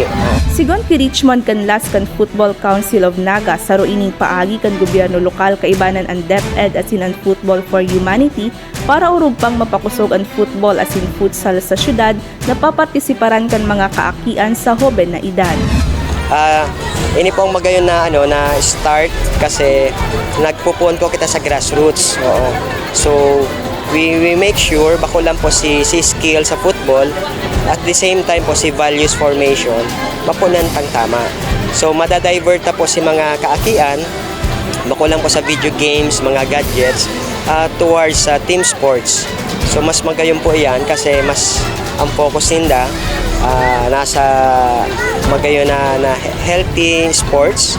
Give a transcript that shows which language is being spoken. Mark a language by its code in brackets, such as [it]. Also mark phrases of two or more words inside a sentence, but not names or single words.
[bik] Sigon ki Richmond kan Laskan Football Council of Naga saro ining paagi kan gobyerno lokal kaibanan ang DepEd asin ang Football for Humanity para urog pang mapakusog ang football asin futsal sa syudad na papartisiparan kan mga kaakian sa hoben na edad. Ini pong magayon na na start kasi nagpupuon ko kita sa grassroots. Oo. [en] So we make sure [bik] bako lang po si skill sa football [en] at the same time [bik] po si [en] values formation [bik] mapunan pang tama. So madadivert na po si mga kaakian bako lang po sa [en] video games, [bik] mga gadgets [en] towards team sports. [bik] So mas magayon po iyan kasi mas ang focus nila nasa magayon na [en] healthy sports.